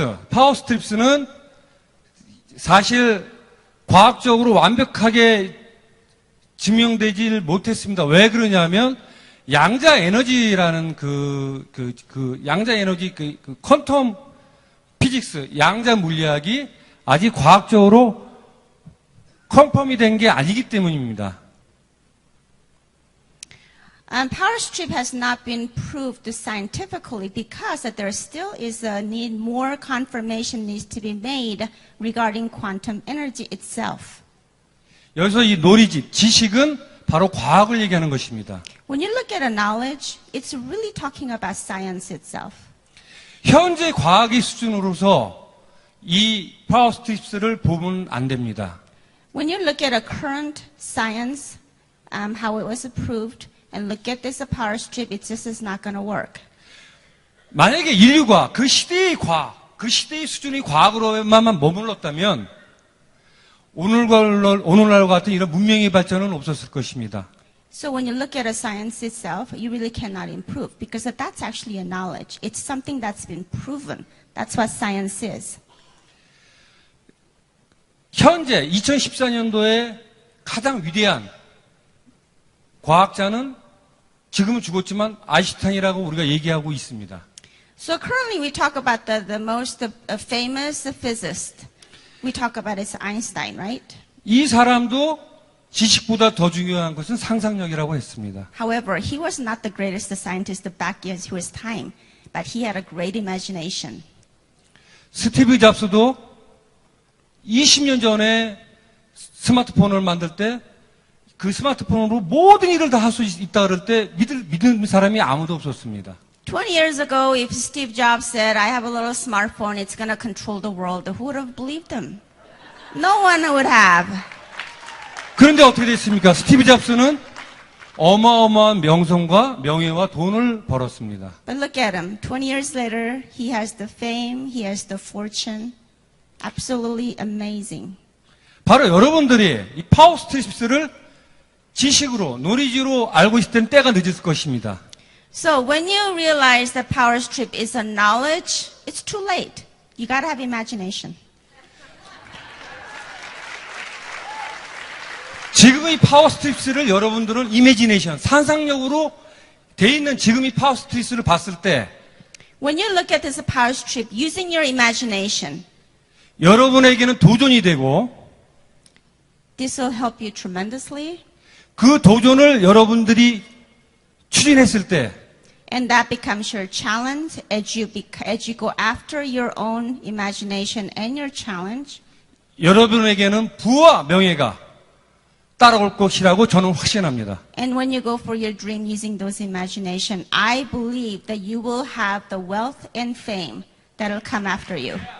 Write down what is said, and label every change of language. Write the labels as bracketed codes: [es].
[ko] 파워스트립스는 사실 과학적으로 완벽하게 증명되질 못했습니다. 왜 그러냐면 양자 에너지라는 양자 에너지 퀀텀 피직스 양자 물리학이 아직 과학적으로 컨펌이 된 게 아니기 때문입니다. [en] Power strip has not been proved scientifically because there still is a need, more confirmation needs to be made regarding quantum energy itself. [ko] 여기서 이 knowledge, 지식은 바로 과학을 얘기하는 것입니다. [en] When you look at a knowledge, it's really talking about science itself. [ko] 현재 과학의 수준으로서 이 파워스트립스를 보면 안 됩니다. [en] When you look at a current science, how it was approved, and look at this power strip, it just is not going to work. [ko] 만약에 인류가 그 시대의 과학, 그 시대의 수준의 과학으로만 머물렀다면 오늘날과 같은 이런 문명의 발전은 없었을 것입니다. [en] So when you look at a science itself, you really cannot improve because that's actually a knowledge. It's something that's been proven. That's what science is. [ko] 현재 2014년도에 가장 위대한 과학자는 지금은 죽었지만 아인슈타인이라고 우리가 얘기하고 있습니다. [en] So currently we talk about the most famous physicist. We talk about it's Einstein, right? [ko] 이 사람도 지식보다 더 중요한 것은 상상력이라고 했습니다. [en] However, he was not the greatest scientist back in his time, but he had a great imagination. [ko] 스티브 잡스도 20년 전에 스마트폰을 만들 때 그 스마트폰으로 모든 일을 다 할 수 있다 그럴 때 믿는 사람이 아무도 없었습니다. [en] 20 years ago, if Steve Jobs said, I have a little smartphone, it's going to control the world, who would have believed him? No one would have. [ko] 그런데 어떻게 됐습니까? 스티브 잡스는 어마어마한 명성과 명예와 돈을 벌었습니다. [en] But look at him. 20 years later, he has the fame, he has the fortune. Absolutely amazing. [ko] 바로 여러분들이 이 파워 스트립스를 지식으로, 노리지로 알고 있을 때는 때가 늦을 것입니다. [en] So when you realize that power strip is a knowledge, it's too late. You got to have imagination. [ko] 지금 이 파워 스트립스를 여러분들은 이미지네이션, 상상력으로 돼 있는 지금 이 파워 스트립스를 봤을 때 [en] When you look at this power strip using your imagination, [ko] 여러분에게는 도전이 되고 [en] this will help you tremendously. [ko] 그 도전을 여러분들이 추진했을 때 [en] And that becomes your challenge as you go after your own imagination and your challenge. [ko] 여러분에게는 부와 명예가 따라올 것이라고 저는 확신합니다. [en] And when you go for your dream using those imagination, I believe that you will have the wealth and fame that will come after you.